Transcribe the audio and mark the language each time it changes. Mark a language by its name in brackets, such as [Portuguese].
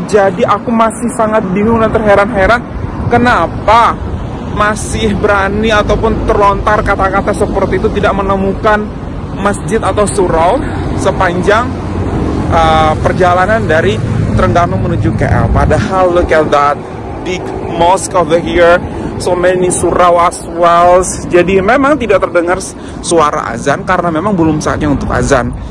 [Indonesian] Jadi aku masih sangat bingung dan terheran-heran kenapa masih berani ataupun terlontar kata-kata seperti itu, tidak menemukan masjid atau surau sepanjang perjalanan dari Terengganu menuju KL. [English] Padahal look at that big mosque over here, so many surau as well. [Indonesian] Jadi memang tidak terdengar suara azan karena memang belum saatnya untuk azan.